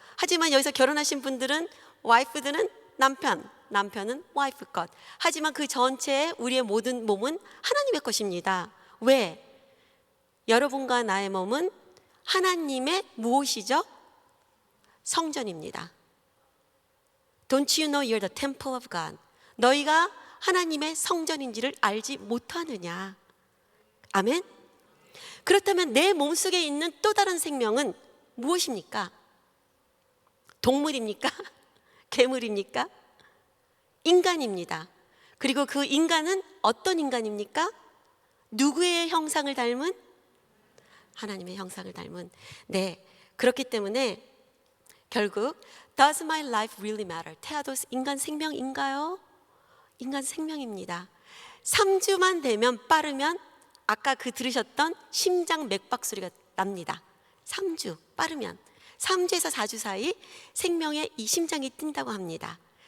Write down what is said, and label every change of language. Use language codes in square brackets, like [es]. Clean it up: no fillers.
[ko] 하지만 여기서 결혼하신 분들은, 와이프들은 남편은 와이프 것. 하지만 그 전체의 우리의 모든 몸은 하나님의 것입니다. 왜? 여러분과 나의 몸은 하나님의 무엇이죠? 성전입니다. [en] Don't you know you're the temple of God? [ko] 너희가 하나님의 성전인지를 알지 못하느냐? 아멘? 그렇다면 내 몸속에 있는 또 다른 생명은 무엇입니까? 동물입니까? 괴물입니까? 인간입니다. 그리고 그 인간은 어떤 인간입니까? 누구의 형상을 닮은? 하나님의 형상을 닮은. 네, 그렇기 때문에 결국 [en] Does my life really matter? [ko] 태아도 인간 생명인가요? 인간 생명입니다. 3주만 되면 빠르면 아까 그 들으셨던 심장 맥박 소리가 납니다. 3주 빠르면 3주에서 4주 사이 생명의 이 심장이 뛴다고 합니다.